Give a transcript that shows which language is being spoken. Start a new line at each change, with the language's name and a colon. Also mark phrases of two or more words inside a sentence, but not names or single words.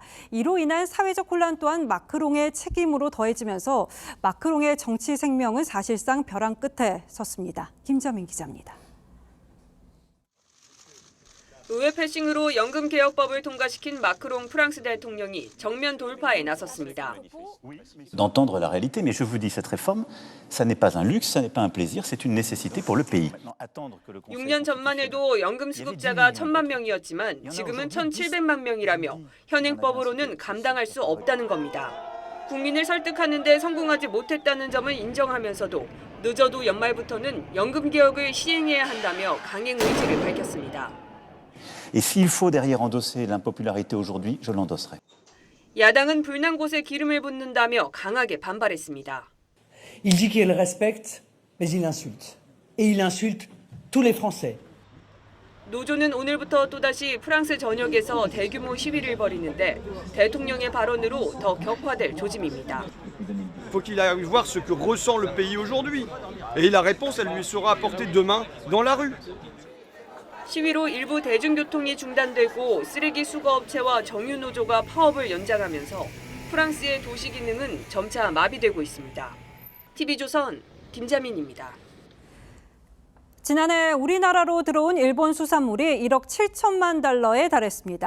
Korean: 이로 인한 사회적 혼란 또한 마크롱의 책임으로 더해지면서 마크롱의 정치 생명은 사실상 벼랑 끝에 섰습니다. 김자민 기자입니다. 의회 패싱으로 연금 개혁법을 통과시킨 마크롱 프랑스 대통령이 정면 돌파에 나섰습니다.
French: D'entendre la réalité, mais je vous dis, cette réforme, ça n'est pas un luxe, ça n'est pas un plaisir, c'est une nécessité pour le pays.
Korean: 6년 전만 해도 연금 수급자가 1,000만 명이었지만 지금은 1,700만 명이라며 현행법으로는 감당할 수 없다는 겁니다. 국민을 설득하는 데 성공하지 못했다는 점을 인정하면서도 늦어도 연말부터는 연금 개혁을 시행해야 한다며 강행 의지를 밝혔습니다.
French: Et s'il faut derrière endosser l'impopularité aujourd'hui, je l'endosserai.
Korean: 야당은 불난 곳에 기름을 붓는다며 강하게 반발했습니다.
French: Il dit qu'il respecte, mais il insulte. Et il insulte tous les Français.
Korean: 노조는 오늘부터 또다시 프랑스 전역에서 대규모 시위를 벌이는데 대통령의 발언으로 더 격화될 조짐입니다.
French: Faut qu'il aille voir ce que ressent le pays aujourd'hui. Et la réponse, elle lui sera apportée demain dans la rue.
Korean: 시위로 일부 대중교통이 중단되고 쓰레기 수거업체와 정유노조가 파업을 연장하면서 프랑스의 도시 기능은 점차 마비되고 있습니다. TV조선 김자민입니다. 지난해 우리나라로 들어온 일본 수산물이 1억 7천만 달러에 달했습니다.